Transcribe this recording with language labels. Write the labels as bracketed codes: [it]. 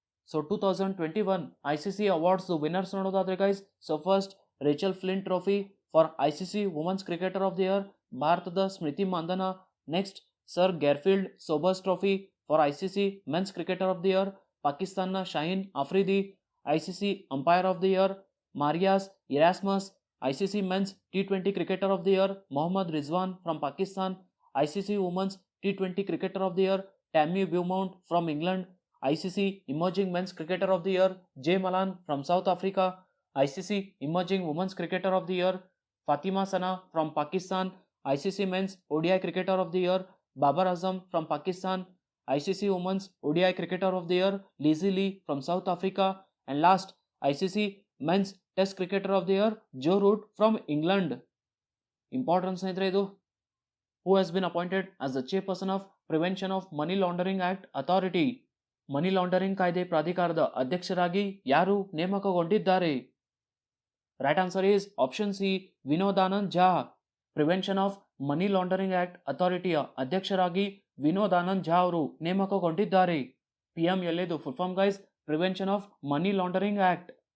[en] So 2021 ICC awards winners ನೋಡೋದಾದ್ರೆ guys, so first Rachael Flint trophy for ICC women's cricketer of the year ಭಾರತದ Smriti Mandhana. Next sir Garfield Sobers trophy for ICC men's cricketer of the year ಪಾಕಿಸ್ತಾನ್ನ Shaheen Afridi. ICC umpire of the year Marais Erasmus. ICC men's T20 cricketer of the year Mohammad Rizwan from Pakistan. ICC Women's T20 Cricketer of the Year Tammy Beaumont from England. ICC Emerging Men's Cricketer of the Year Jay Malan from South Africa. ICC Emerging Women's Cricketer of the Year Fatima Sana from Pakistan, ICC Men's ODI Cricketer of the Year, Babar Azam from Pakistan, ICC Women's ODI Cricketer of the Year, Lizzie Lee from South Africa, and last, ICC Men's Test Cricketer of the Year, Joe Root from England. [kn] Important ಸ್ನೇಹಿತರೆ ಇದು. [en] Who has been appointed as the chairperson of Prevention of Money Laundering Act Authority? [kn] Money laundering ಕಾಯ್ದೆ ಪ್ರಾಧಿಕಾರದ ಅಧ್ಯಕ್ಷರಾಗಿ ಯಾರು ನೇಮಕಗೊಂಡಿದ್ದಾರೆ? [en] right answer is option C, [kn] ವಿನೋದಾನಂದ್ Jha. Prevention of money laundering act ಅಥಾರಿಟಿಯ ಅಧ್ಯಕ್ಷರಾಗಿ ವಿನೋದಾನಂದ್ ಝಾ ಅವರು ನೇಮಕಗೊಂಡಿದ್ದಾರೆ. [en] PMLA ಇದು full form guys, prevention of money laundering act.